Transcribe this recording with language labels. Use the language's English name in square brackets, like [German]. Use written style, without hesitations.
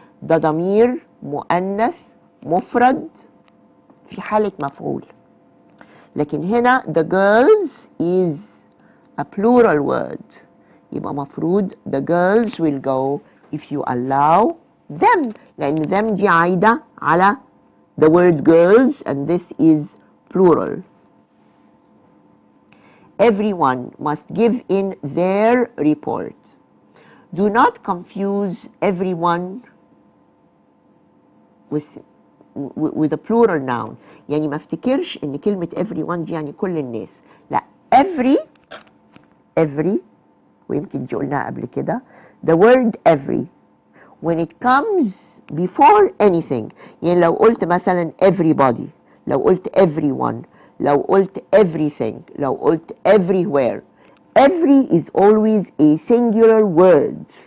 [Arabic] ده ضمير مؤنث مفرد في حالة مفعول. [English] لكن هنا the girls is a plural word. يبقى مفروض the girls will go if you allow them. لأن them [Arabic] دي عايدة على [English] the word girls and this is plural. Everyone must give in their report. Do not confuse everyone with a plural noun. [Arabic] يعني ما افتكرش ان كلمة everyone دي يعني كل الناس. لا, every ويمكن دي قلناها قبل كده. [English] The word every when it comes before anything, [Arabic] يعني لو قلت مثلا [English] everybody, [Arabic] لو قلت [English] everyone, لو قلت everything, لو قلت everywhere, every is always a singular word.